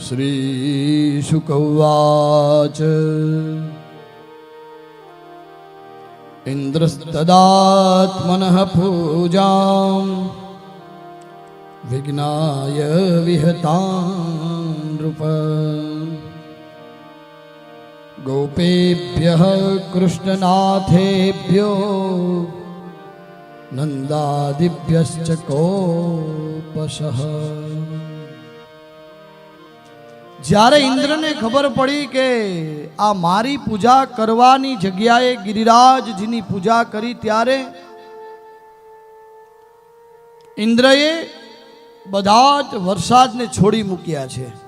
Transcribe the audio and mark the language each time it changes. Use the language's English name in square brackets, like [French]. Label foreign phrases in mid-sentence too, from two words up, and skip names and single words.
[Sanskrit] श्रीशुक उवाच इन्द्रस्तदात्मनः पूजां विघ्नाय विहतां नृप गोपेभ्यः कृष्णनाथेभ्यो नंदादिभ्यश्च कोपशः। [Gujarati] જ્યારે ઇન્દ્રને ખબર પડી કે આ મારી પૂજા કરવાની જગ્યાએ ગિરિરાજજીની પૂજા કરી ત્યારે ઇન્દ્રએ બધા જ વરસાદને છોડી મૂક્યા છે.